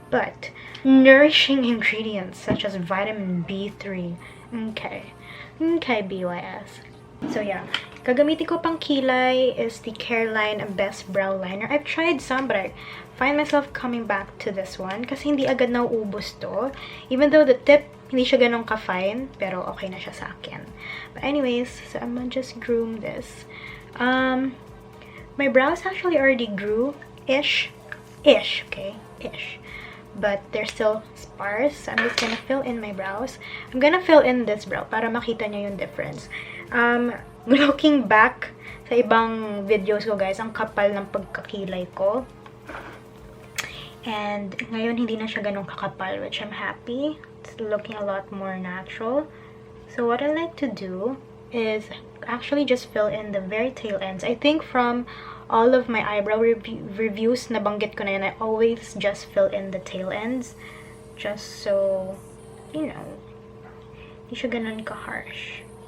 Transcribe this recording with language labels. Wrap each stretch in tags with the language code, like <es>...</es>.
<en>But nourishing ingredients such as vitamin B3. Okay, BYS. So yeah,</en> <tl>gagamitin ko pang kilay</tl> <en>is the Careline Best Brow Liner. I've tried some, but I find myself coming back to this one</en> <tl>kasi hindi agad nauubos to.</tl> <en>Even though the tip,</en> <tl>hindi siya ganun ka-fine, pero okay na siya sa akin.</tl> <en>But anyways, so I'm gonna just groom this. My brows actually already grew ish, okay, ish, but they're still sparse. So I'm just gonna fill in my brows. I'm gonna fill in this brow</en> <tl>para makita niyo yung difference.</tl> <en>Looking back</en> <tl>sa ibang videos ko, guys, ang kapal ng pagkakilay ko, and ngayon hindi na siya ganun kakapal,</tl> <en>which I'm happy. It's looking a lot more natural. So what I like to do is actually just fill in the very tail ends. I think from all of my eyebrow reviews,</en> <tl>nabanggit ko na yun,</tl> <en>I always just fill in the tail ends, just so, you know,</en> <tl>hindi siya ganun ka-harsh.</tl>